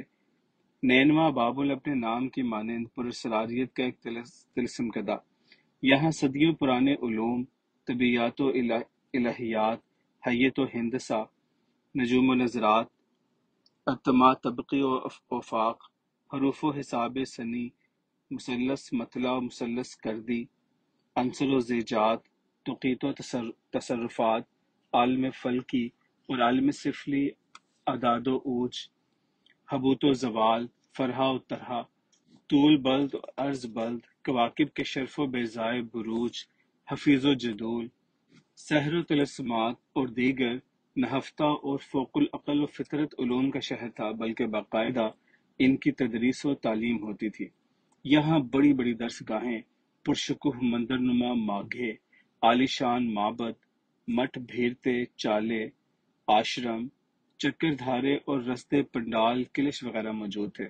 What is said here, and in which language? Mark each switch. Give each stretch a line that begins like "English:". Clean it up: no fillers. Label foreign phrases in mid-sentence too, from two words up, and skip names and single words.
Urdu: نینوا بابل اپنے نام کی مانند پراسراریت کا ایک طلسم کدہ، یہاں صدیوں پرانے علوم، طبیعیات و الہیات، حیت و ہندسہ، نجوم و نظرات، اجتماع طبقی و افاق، حروف و حساب سنی، مثلث مطلع و مثلث کردی، عنصر و زیجات، توقیت و تصرفات، عالم فلکی اور عالم سفلی، اعداد و اوج، حبوط و زوال، فرحہ و طرحہ، طول بلد و عرض بلد، کواکب کے شرف و بیضائے بروج، حفیظ و جدول، سحر و طلسمات اور دیگر نہفتہ اور فوق العقل و فطرت علوم کا شہر تھا، بلکہ باقاعدہ ان کی تدریس و تعلیم ہوتی تھی۔ یہاں بڑی بڑی درس گاہیں، پرشکوہ مندرنما ماگھیں، عالیشان معبد، مٹھ بھیرتے چالے، آشرم، چکر دھارے اور رستے پنڈال کلش وغیرہ موجود تھے۔